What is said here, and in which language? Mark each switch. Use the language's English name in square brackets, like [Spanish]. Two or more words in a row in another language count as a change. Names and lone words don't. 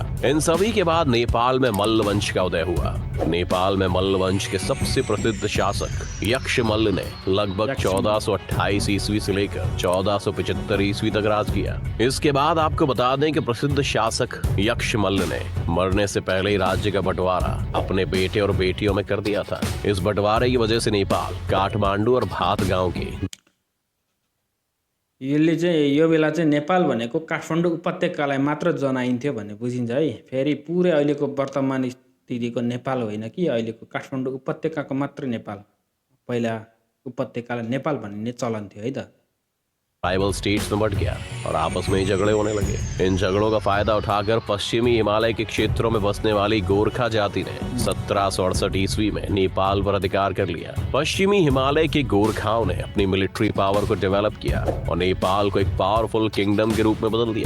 [Hindi] इन सभी के बाद नेपाल में मल्ल वंश का उदय हुआ। नेपाल में मल्ल वंश के सबसे प्रसिद्ध शासक यक्षमल्ल ने लगभग 1428 ईस्वी से लेकर 1475 ईस्वी तक राज किया। इसके बाद आपको बता दें कि प्रसिद्ध शासक यक्षमल्ल ने मरने से पहले ही राज्य का बंटवारा अपने बेटे और बेटियों में कर दिया था। इस बंटवारे की वजह से नेपाल काठमाडौँ और भात गांव के [Nepali] यो बेला चाहिँ नेपाल भनेको काठमाडौँ उपत्यकालाई मात्र जनाइन्थ्यो भन्ने बुझिन्छ है। फेरि पुरै अहिलेको वर्तमान स्थितिको नेपाल होइन कि अहिलेको काठमाडौँ उपत्यकाको मात्र नेपाल, पहिला उपत्यकालाई नेपाल भन्ने चलन थियो है त। [English] tribal states [Hindi] में बढ़ गया और आपस में ही झगड़े होने लगे। इन झगड़ों का फायदा उठाकर पश्चिमी हिमालय के क्षेत्रों में बसने वाली गोरखा जाति ने 1768 ईस्वी में नेपाल पर अधिकार कर लिया। पश्चिमी हिमालय के गोरखाओं ने अपनी [English] military power [Hindi] को डेवलप किया और नेपाल को एक [English] powerful kingdom [Hindi] के रूप में बदल दिया।